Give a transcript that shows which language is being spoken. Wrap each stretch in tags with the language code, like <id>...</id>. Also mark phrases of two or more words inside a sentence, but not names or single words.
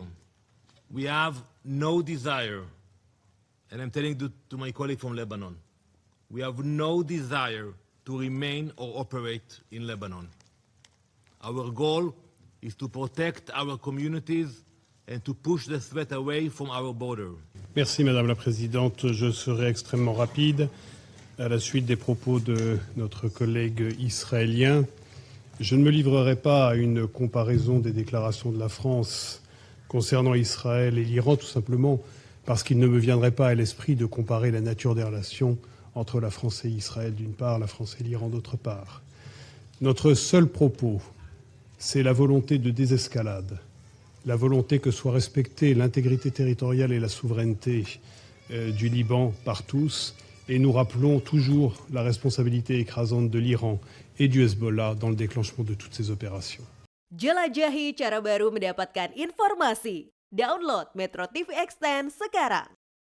<en>We have no desire, and I'm telling to my colleague from Lebanon, we have no desire to remain or operate in Lebanon. Our goal is to protect our communities and to push the threat away from our border.</en> <fr>Merci Madame la Présidente. Je serai extrêmement rapide à la suite des propos de notre collègue israélien. Je ne me livrerai pas à une comparaison des déclarations de la France concernant Israël et l'Iran, tout simplement parce qu'il ne me viendrait pas à l'esprit de comparer la nature des relations entre la France et Israël d'une part, la France et l'Iran d'autre part. Notre seul propos, c'est la volonté de désescalade, la volonté que soit respectée l'intégrité territoriale et la souveraineté du Liban par tous, et nous rappelons toujours la responsabilité écrasante de l'Iran et du Hezbollah dans le déclenchement de toutes ces opérations.</fr> <id>Jelajahi cara baru mendapatkan informasi. Download MetroTV Extend sekarang.</id>